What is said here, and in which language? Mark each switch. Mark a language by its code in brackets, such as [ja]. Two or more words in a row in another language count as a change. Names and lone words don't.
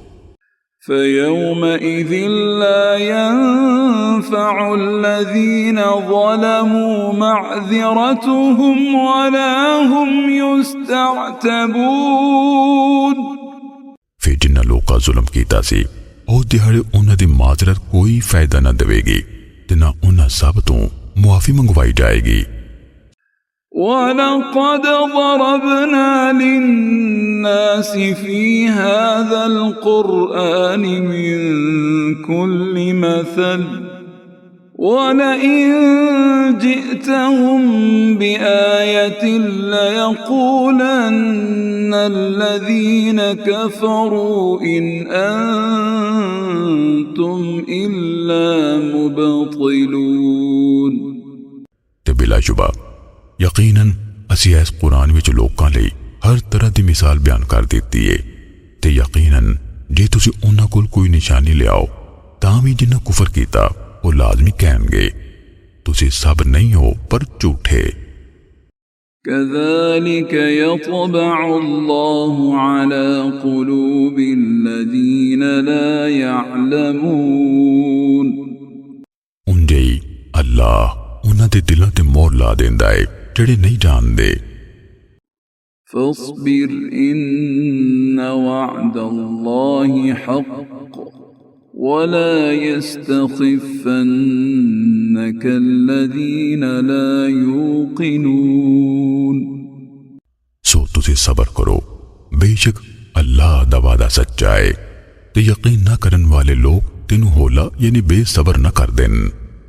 [ar] فيومئذ لا ينفع الذين ظلموا معذرتهم ولا هم يستعتبون۔ [pa] ਫਿਰ ਜਿਨ੍ਹਾਂ ਲੋਕਾਂ ਜ਼ੁਲਮ ਕੀਤਾ ਸੀ ਉਹ ਦਿਹਾੜੇ ਉਹਨਾਂ ਦੀ ਮਾਜ਼ਰਤ ਕੋਈ ਫਾਇਦਾ ਨਾ ਦੇਵੇਗੀ ਤੇ ਨਾ ਉਹਨਾਂ ਸਭ ਤੋਂ ਮੁਆਫੀ ਮੰਗਵਾਈ ਜਾਏਗੀ। [ar] وَلَقَدْ ضَرَبْنَا لِلنَّاسِ فِي هَذَا الْقُرْآنِ مِنْ كُلِّ مَثَلٍ وَلَئِنْ جِئْتَهُمْ بِآيَةٍ لَيَقُولَنَّ الَّذِينَ كَفَرُوا إِنْ أَنْتُمْ إِلَّا مُبْطِلُونَ۔ [pa] ਤੇ ਬਿਲਾਸ਼ੁਬਾ ਯਕੀਨਨ ਅਸੀਂ ਇਸ ਕੁਰਾਨ ਵਿੱਚ ਲੋਕਾਂ ਲਈ ਹਰ ਤਰ੍ਹਾਂ ਦੀ ਮਿਸਾਲ ਬਿਆਨ ਕਰ ਦਿੱਤੀ ਹੈ, ਤੇ ਯਕੀਨਨ ਜੇ ਤੁਸੀਂ ਉਹਨਾਂ ਕੋਲ ਕੋਈ ਨਿਸ਼ਾਨੀ ਲਿਆਓ ਤਾਂ ਵੀ ਜਿਨ੍ਹਾਂ ਕੁਫਰ ਕੀਤਾ ਉਹ ਲਾਜ਼ਮੀ ਕਹਿਣਗੇ ਤੁਸੀਂ ਸਭ ਨਹੀਂ ਹੋ ਪਰ ਝੂਠੇ। [ar] كذلك يطبع الله على قلوب الذين لا يعلمون۔ [pa] ਉਂਝੇ ਹੀ ਅੱਲਾਹ ਉਹਨਾਂ ਦੇ ਦਿਲਾਂ ਤੇ ਮੋਹਰ ਲਾ ਦਿੰਦਾ ਹੈ ਜਿਹੜੇ ਨਹੀਂ ਜਾਣਦੇ। [ar] فاصبر إن وعد الله حق ولا يستخفنك الذين لا يوقنون۔ [pa] ਸੋ ਤੁਸੀਂ ਸਬਰ ਕਰੋ, ਬੇਸ਼ੱਕ ਅੱਲਾਹ ਦਾ ਵਾਅਦਾ ਸੱਚਾ ਹੈ ਤੇ ਯਕੀਨ ਨਾ ਕਰਨ ਵਾਲੇ ਲੋਕ ਤੈਨੂੰ ਹੌਲਾ ਯਾਨੀ ਬੇਸਬਰ ਨਾ ਕਰ ਦੇਣ।